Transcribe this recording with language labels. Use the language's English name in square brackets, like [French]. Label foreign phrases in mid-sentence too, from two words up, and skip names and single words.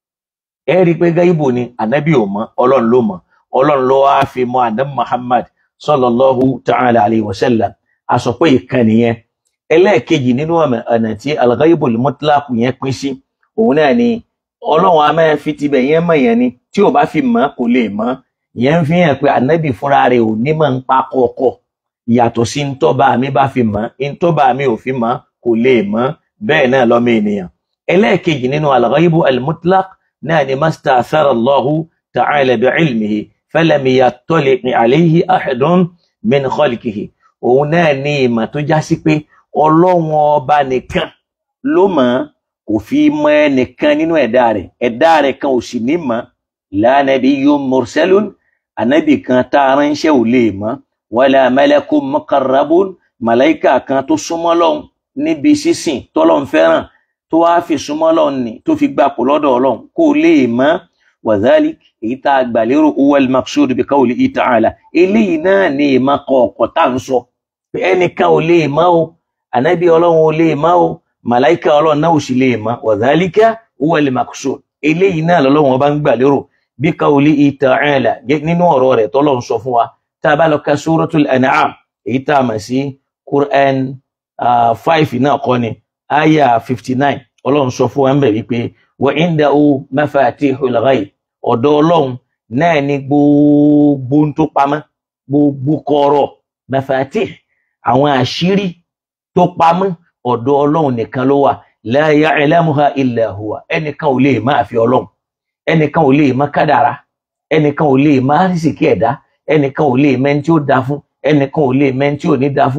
[Yoruba] ẹ rí pé gaibu ni Ànábì ò mọ̀ Ọlọ́run ló mọ̀ Ọlọ́run ló wá fi mọ̀ Ànábì Muhammad [Arabic] صلى الله تعالى عليه وسلم [Yoruba] a sọ pé ìkan nìyẹn ẹlẹ́ẹ̀kejì nínú ọ̀nà tí [Arabic] الغيب المطلق [Yoruba] yẹn pín sí òun náà ni Ọlọ́run a máa fi tibẹ̀ yẹn mọ̀ yẹn ni tí ò bá fi mọ̀ kò lè mọ̀ yẹn fi hàn pé Ànábì fúnra rẹ̀ ò ní mọ̀ ń pa kọ̀ọ̀kọ̀ yàtọ̀ sí ntọ́ba mi bá fi mọ̀ ntọ́ba mi ò fi mọ̀ kò lè mọ̀ bẹ́ẹ̀ náà lọ́mọ ènìyàn ẹlẹ́ẹ̀kejì nínú [Arabic] الغيب المطلق [Yoruba] náà ni [Arabic] ما استأثر الله تعالى بعلمه فلم يطلع عليه أحد من خلقه [Yoruba] òun náà ní ìmọ̀ tó já sí pé Ọlọ́run ọba nìkan ló mọ̀ kò fi mọ̀ ẹnìkan nínú ẹ̀dá rẹ̀ kan ò sì ní mọ̀ [Arabic] لا نبي مرسل [Yoruba] Ànábì kan tá a ránṣẹ́ ò lè mọ̀ [Arabic] ولا ملك مقرب [Yoruba] màláíkà kan tó súnmọ́ Ọlọ́run níbi sísìn tọ́lọ́run fẹ́ràn tó wá fi súnmọ́ Ọlọ́run ni tó fi gbapò lọ́dọ̀ Ọlọ́run kó lè mọ̀ [Arabic] وذلك [Yoruba] èyí tá a gbà lérò [Arabic] هو المقصود بقوله تعالى [Yoruba] eléyìí náà ni ìmọ̀ kọ̀ọ̀kọ̀ tá ń sọ pé ẹnìkan ò lè mọ̀ o Ànábì Ọlọ́run ò lè mọ̀ o màláíkà Ọlọ́run náà ò sì lè mọ̀ [Arabic] وذلك هو المقصود [Yoruba] eléyìí náà lọ́lọ́run bá ń gbà lérò [Arabic] بقوله تعالى [Yoruba] nínú ọ̀rọ̀ rẹ̀ tọ́lọ́run sọ fún wa tá a bá lọ ka [Arabic] سورة الأنعام [Yoruba] èyí tá a mọ̀ sí Quran 5 náà kọ́ ni aya 59 Ọlọ́run sọ fún wa ń bẹ̀ wípé [Arabic] وعنده مفاتح الغيب [Yoruba] ọ̀dọ̀ Ọlọ́run náà ni gbogbo tó pamọ́ gbogbo kọ̀rọ̀ mafatih àwọn àṣírí tó pamọ́ ọ̀dọ̀ Ọlọ́run nìkan ló wà [Arabic] لا يعلمها إلا هو [Yoruba] ẹnìkan ò lè má àfi Ọlọ́run ẹnìkan ò lè má kádàrá ẹnìkan ò lè má rísìkí ẹ̀dá ẹnìkan ò lè mẹ́ni tí ó da fún ẹnìkan ò lè mẹ́ni tí ò ní da